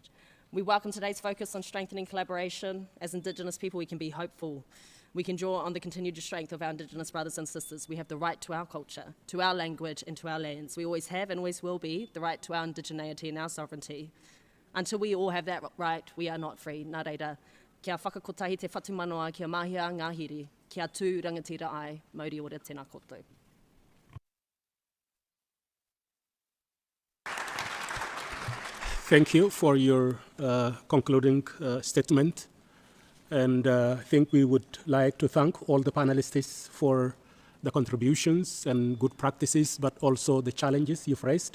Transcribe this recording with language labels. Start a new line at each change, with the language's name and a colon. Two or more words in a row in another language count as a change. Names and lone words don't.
English: We welcome today's focus on strengthening collaboration. As Indigenous people, we can be hopeful. We can draw on the continued strength of our Indigenous brothers and sisters. We have the right to our culture, to our language and to our lands. We always have and always will be the right to our indigeneity and our sovereignty. Until we all have that right, we are not free.
Māori: Nā reira, kia whakakotahi te whatumanoa, kia mahia ngāhiri, kia tū rangatira ai, mauri ora tēnā koutou.
English: Thank you for your concluding statement. And I think we would like to thank all the panelists for the contributions and good practices, but also the challenges you've raised.